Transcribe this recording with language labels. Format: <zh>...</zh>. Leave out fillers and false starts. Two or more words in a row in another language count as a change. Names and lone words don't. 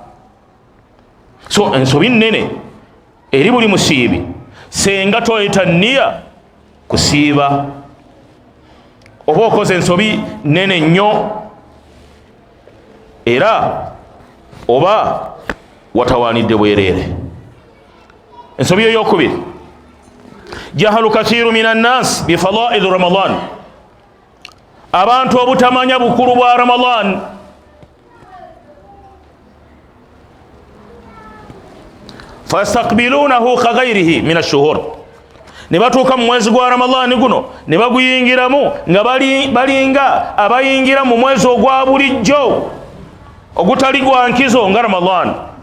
<lg>So ensobi nnene eri buli musiibi senga toleeta nniya kusiiba, oba okoze ensobi nnene nnyo era oba watawanidde bwerere. Ensobi eyokubiri,</lg> <ar>جهل كثير من الناس بفضائل رمضان,</ar> <lg>abantu obutamanya bukulu bwa Ramadan.</lg> <ar>فيستقبلونه كغيره من الشهور,</ar> <lg>ne batuuka mu mwezi gwa Ramadan guno ne baguyingiramu nga balinga abayingira mu mwezi ogwa bulijjo ogutali gwa nkizo nga Ramadan.</lg>